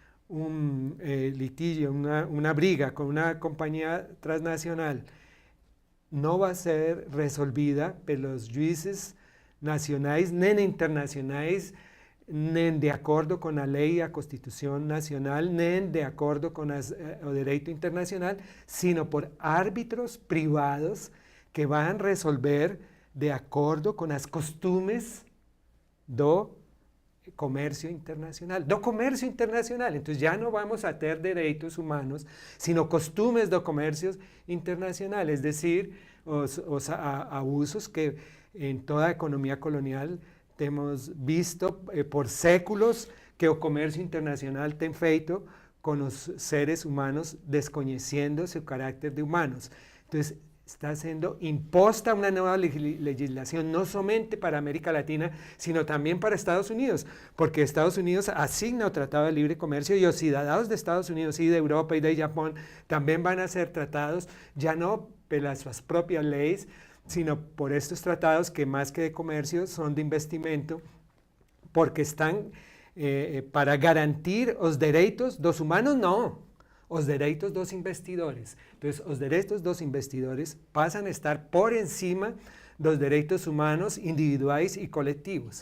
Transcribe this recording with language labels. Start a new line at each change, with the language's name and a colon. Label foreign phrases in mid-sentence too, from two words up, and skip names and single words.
Portuguese: litígio, uma briga com uma companhia transnacional, não vai ser resolvida pelos juízes nacionais nem internacionais, nem de acordo com a lei e a Constituição Nacional, nem de acordo com o direito internacional, sino por árbitros privados que vão resolver de acordo com as costumes do comércio internacional. Então já não vamos a ter direitos humanos, sino costumes do comércio internacional,
Spanish: es decir,
Portuguese: os abusos que em toda a economia colonial temos visto por séculos que o comércio internacional tem feito com os seres humanos, desconhecendo seu caráter de humanos. Então, está sendo imposta uma nova legislação, não somente para a América Latina, sino também para Estados Unidos, porque Estados Unidos asigna o Tratado de Libre Comercio e os cidadãos de Estados Unidos e de Europa e de Japão também vão a ser tratados, já não pelas suas próprias leis,
Spanish: sino por estos tratados que más que de comercio son de investimento, porque están para garantir los derechos dos humanos, no, los derechos dos investidores. Entonces, los derechos dos investidores pasan a estar por encima dos derechos humanos individuales y colectivos.